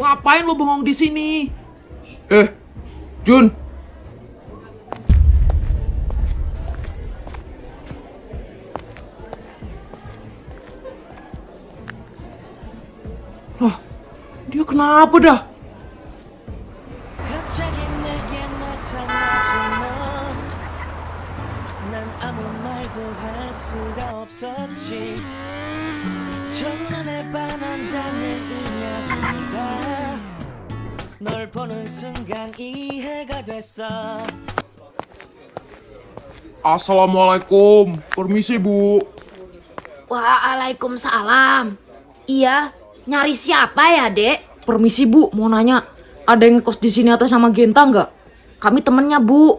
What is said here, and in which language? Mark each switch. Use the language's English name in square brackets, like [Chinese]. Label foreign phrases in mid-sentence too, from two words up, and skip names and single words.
[Indonesian] Ngapain lo bengong di sini? Jun. Lah, dia kenapa dah? [Korean] 갑자기 내게 나타나지 넌난 아무 말도 할 수가 없었지 첫눈에 반한다는 이야기가 널 보는 순간 이해가 됐어 [Indonesian] Assalamualaikum. Permisi, Bu. Waalaikumsalam. Iya, nyari siapa ya, Dek? Permisi, Bu, mau nanya. Ada yang ngekos di sini atas nama Genta nggak? Kami temennya, Bu.